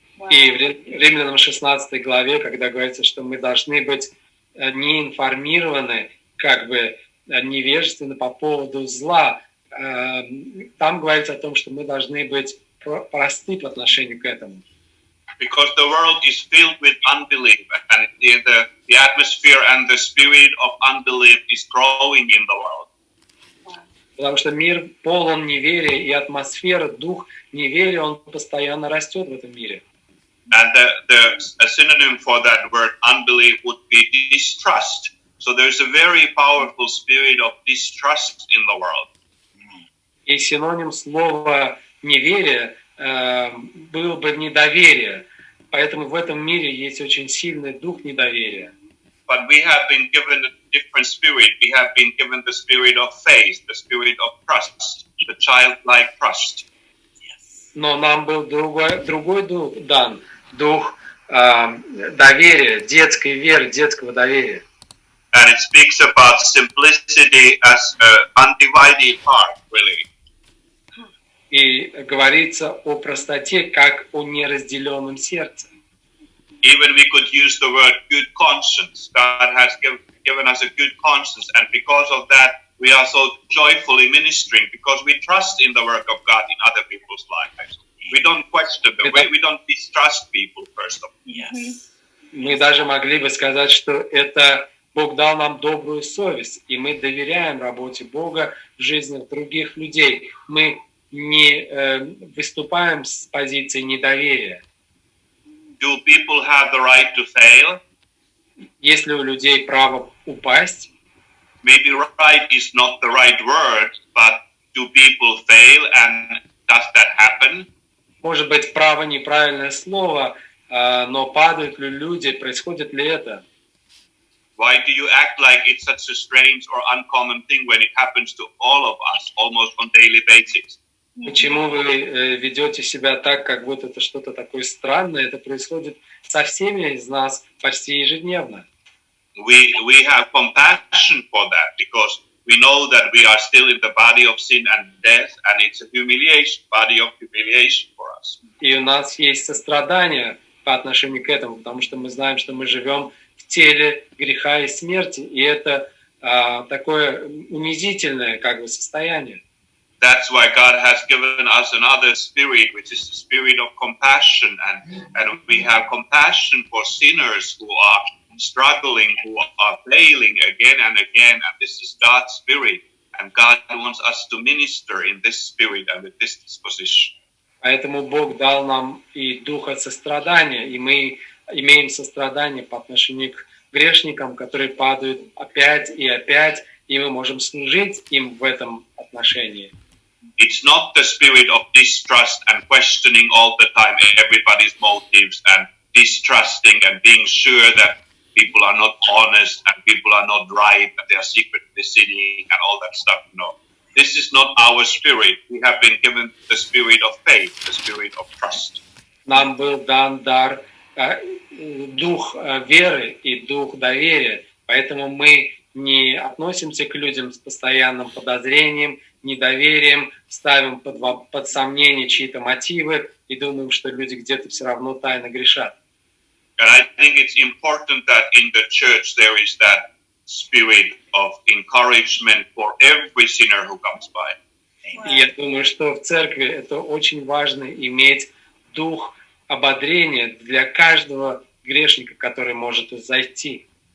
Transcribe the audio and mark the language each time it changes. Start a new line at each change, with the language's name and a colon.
Russian: И в Римлянам 16 главе, когда говорится, что мы должны быть не информированы, как бы невежественны по поводу зла, там говорится о том, что мы должны быть просты по отношению к этому.
English: Because the world is filled with unbelief, and the atmosphere and the spirit of unbelief is growing in the world.
Russian: Потому что мир полон неверия, и атмосфера, дух неверия, он постоянно растет в этом мире.
English: And a synonym for that word unbelief would be distrust. So there's a very powerful spirit of distrust in the world.
Russian: И синоним слова неверие было бы недоверие. Поэтому в этом мире есть очень сильный дух недоверия.
English: But we have been given a different spirit. We have been given the spirit of faith, the spirit of trust, the childlike trust.
Russian: Но нам был другой дух дан, дух доверия, детской веры, детского доверия.
English: And it speaks about simplicity as an undivided heart, really.
Russian: И говорится о простоте, как о неразделенном сердце.
English: Even we could use the word good conscience. God has given us a good conscience, and because of that, we are so joyfully ministering because we trust in the work of God in other people's lives. We don't question them. We don't distrust people first of all. Yes.
Russian: Мы даже могли бы сказать, что это Бог дал нам добрую совесть, и мы доверяем работе Бога в жизнях других людей. Мы не выступаем с позиции недоверия.
English: Do people have the right to fail?
Russian: Есть ли у людей право упасть?
English: Maybe right is not the right word, but do people fail, and does that happen?
Russian: может быть, право неправильное слово, но падают ли люди, происходит ли это?
English: Why do you act like it's such a strange or uncommon thing when it happens to all of us almost on daily basis?
Russian: Почему вы ведете себя так, как будто это что-то такое странное? Это происходит со всеми из нас почти ежедневно.
English: We have compassion for that because we know that we are still in the body of sin and death, and it's a humiliation, body of humiliation for us.
Russian: И у нас есть сострадание по отношению к этому, потому что мы знаем, что мы живем в теле греха и смерти, и это такое унизительное как бы состояние.
English: That's why God has given us another spirit, which is the spirit of compassion, and we have compassion for sinners who are struggling, who are failing again and again, and this is God's spirit, and God wants us to minister in this spirit and with this disposition.
Russian: Поэтому Бог дал нам и духа сострадания, и мы имеем сострадание по отношению к грешникам, которые падают опять и опять, и мы можем служить им в этом отношении.
English: It's not the spirit of distrust and questioning all the time everybody's motives and distrusting and being sure that people are not honest and people are not right and they are secretly sinning and all that stuff. No, this is not our spirit. We have been given the spirit of faith, the spirit of trust.
Russian: Нам был дан дар, дух веры и дух доверия, поэтому мы не относимся к людям с постоянным подозрением, недоверием, ставим под сомнение чьи-то мотивы и думаем, что люди где-то все равно тайно грешат.
English: And I think it's important that in the church there is that spirit of encouragement for every sinner who comes by.
Russian: И я думаю, что в церкви это очень важно иметь дух ободрения для каждого грешника, который может зайти.